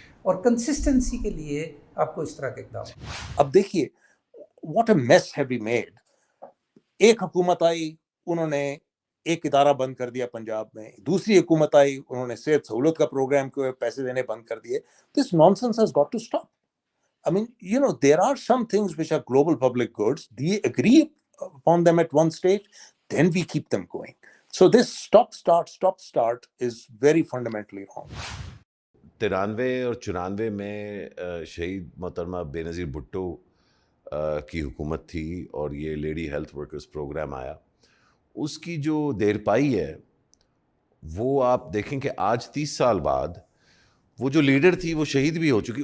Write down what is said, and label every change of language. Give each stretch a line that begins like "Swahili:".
Urdu: اور کنسسٹنسی کے لیے آپ کو اس طرح کے اقدام. اب دیکھیے
English: What a mess have we made.
Urdu: ایک حکومت آئی, انہوں نے ایک ادارہ بند کر دیا پنجاب میں, دوسری حکومت آئی, انہوں نے صحت سہولت کا پروگرام کو پیسے دینے بند کر دیے.
English: This nonsense has got to stop. I mean, you know, there are some things which are global public goods. We agree upon them at one stage, then we keep them going. So this stop start is very fundamentally wrong.
Urdu: 93 اور 94 میں شہید محترمہ بے نظیر بھٹو کی حکومت تھی اور یہ لیڈی ہیلتھ ورکرز پروگرام آیا. اس کی جو دیر پائی ہے وہ آپ دیکھیں کہ آج 30 سال بعد وہ جو لیڈر تھی وہ شہید بھی ہو چکی.